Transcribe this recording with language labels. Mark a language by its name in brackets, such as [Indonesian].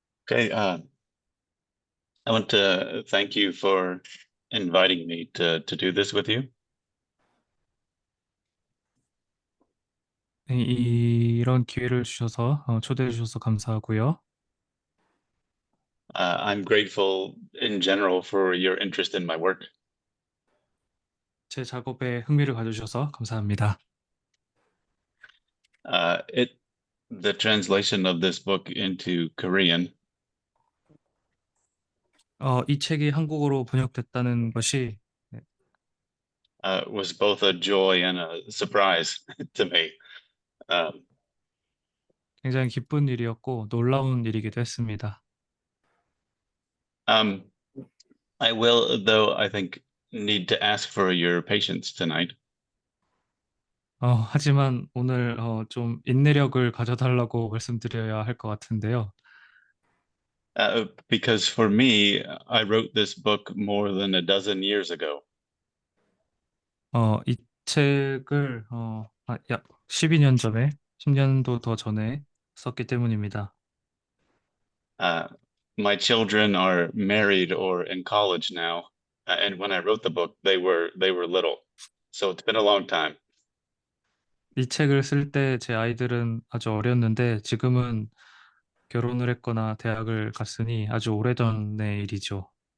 [English] Okay, I want to thank you for inviting me to do this with you. [Korean] 이런 기회를 주셔서 초대해 주셔서 감사하고요. [English] I'm grateful in general for your interest in my work. [Korean] 제 작업에 흥미를 가져주셔서 감사합니다. [English] The translation of this book into Korean [Korean] 이 책이 한국어로 번역됐다는 것이 [English] was both a joy and a surprise to me. [Korean] 굉장히 기쁜 일이었고 놀라운 일이기도 했습니다. [English] Um, I will, though, I think, need to ask for your patience tonight. [Korean] 하지만 오늘 좀 인내력을 가져달라고 말씀드려야 할 것 같은데요. [English] Because for me, I wrote this book more than a dozen years ago. [Korean] 이 책을 약 12년 전에, 10년도 더 전에 썼기 때문입니다. [English] Uh, my children are married or in college now, and when I wrote the book, they were little, so it's been a long time. [Korean] 이 책을 쓸 때 제 아이들은 아주 어렸는데 지금은 결혼을 했거나 대학을 갔으니 아주 오래전의 일이죠.